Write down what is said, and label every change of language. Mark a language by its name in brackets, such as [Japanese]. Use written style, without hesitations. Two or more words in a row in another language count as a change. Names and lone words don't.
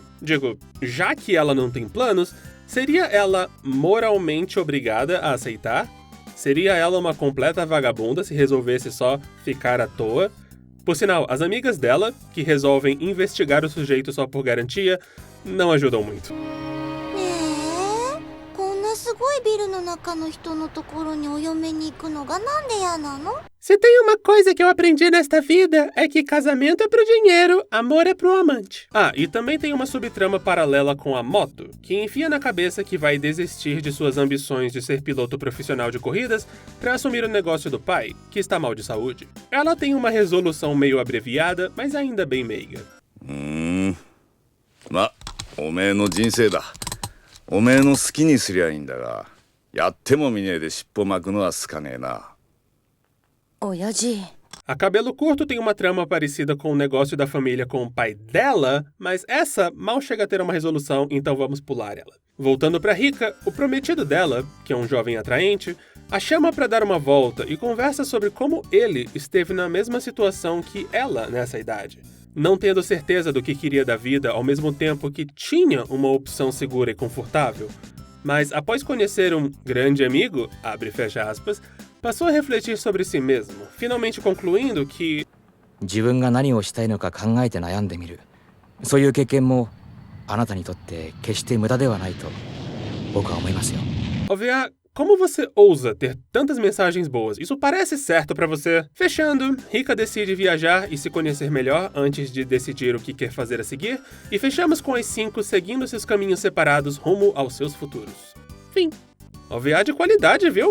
[Portuguese] Digo, já que ela não tem planos, seria ela moralmente obrigada a aceitar? Seria ela uma completa vagabunda se resolvesse só ficar à toa? Por sinal, as amigas dela, que resolvem investigar o sujeito só por garantia, não ajudam muito. [Japanese] こんなすごいビルの中の人のところにお嫁に行くのがなんで嫌なの? [Portuguese] Se tem uma coisa que eu aprendi nesta vida, é que casamento é pro dinheiro, amor é pro amante. Ah, e também tem uma subtrama paralela com a moto, que enfia na cabeça que vai desistir de suas ambições de ser piloto profissional de corridas para assumir o negócio do pai, que está mal de saúde. Ela tem uma resolução meio abreviada, mas ainda bem meiga. [Japanese] ま、おめえの人生だ。おめえの好きにすりゃいいんだが、やってもみねえで尻尾巻くのは好かねえな。親父。 [Portuguese] A Cabelo Curto tem uma trama parecida com o negócio da família com o pai dela, mas essa mal chega a ter uma resolução, então vamos pular ela. Voltando pra Rika, o prometido dela, que é um jovem atraente, a chama para dar uma volta e conversa sobre como ele esteve na mesma situação que ela nessa idade. Não tendo certeza do que queria da vida ao mesmo tempo que tinha uma opção segura e confortável. Mas após conhecer um grande amigo, abre e fecha aspas, passou a refletir sobre si mesmo, finalmente concluindo que [Japanese] 自分が何をしたいのか考えて悩んでみる。そういう経験もあなたにとって決して無駄ではないと僕は思いますよ。 [Portuguese] OVA, como você ousa ter tantas mensagens boas? Isso parece certo pra você? Fechando, Rika decide viajar e se conhecer melhor antes de decidir o que quer fazer a seguir, e fechamos com as 5 seguindo seus caminhos separados rumo aos seus futuros. Fim. OVA de qualidade, viu?